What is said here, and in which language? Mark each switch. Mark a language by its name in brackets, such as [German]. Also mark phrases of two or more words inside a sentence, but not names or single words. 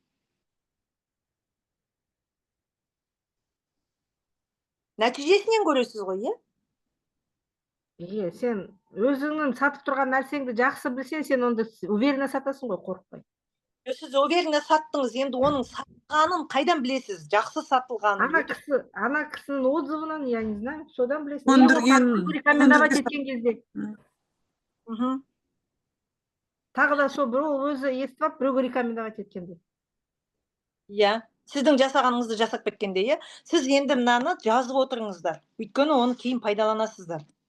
[Kazakh] Нәтижесінен көресіз ғой, иә? Иә, сен өзіңнің сатып тұрған нәрсеңді жақсы білсең, сен онда уверенно сатасың ғой, қорықпай. Сіз уверенно саттыңыз, енді оның сатылғанын қайдан білесіз? Жақсы сатылғанын. Ана кісінің отзывынан, [Russian] я не знаю, [Kazakh] содан білесің. Рекомендовать еткен кезде. Тағы да сол біреу өзі естіп алып, біреуге рекомендовать еткенде. Иә, сіздің жасағаныңызды жасап кеткенде, иә? Сіз енді мынаны жазып отырыңыздар. Өйткені оны кейін пайдаланасыздар.